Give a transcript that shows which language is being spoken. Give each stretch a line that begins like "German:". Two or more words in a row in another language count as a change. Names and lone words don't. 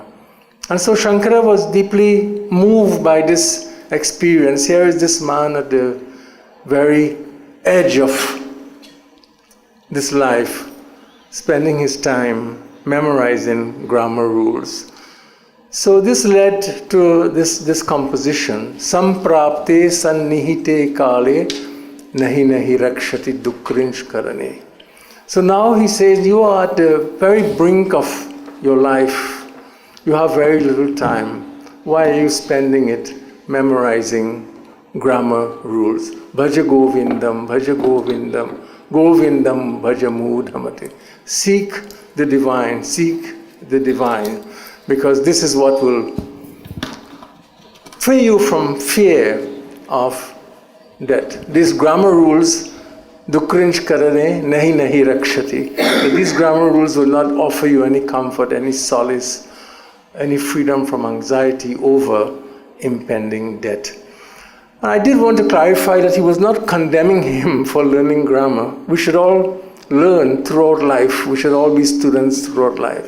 English: And so Shankara was deeply moved by this experience. Here is this man at the very edge of this life, spending his time memorizing grammar rules. So this led to this composition,
Sanskrit: संप्राप्ते सन्निहिते काले नहि नहि रक्षति डुकृञ् करणे.
English: So now he says, you are at the very brink of your life. You have very little time. Why are you spending it memorizing grammar rules?
Sanskrit: भजगोविन्दं भजगोविन्दं गोविन्दं भजमूढमते.
English: Seek the divine, because this is what will free you from fear of death. These grammar rules,
Sanskrit: डुकृञ् करणे नहि नहि रक्षति.
English: These grammar rules will not offer you any comfort, any solace, any freedom from anxiety over impending death. And I did want to clarify that he was not condemning him for learning grammar. We should all learn throughout life. We should all be students throughout life.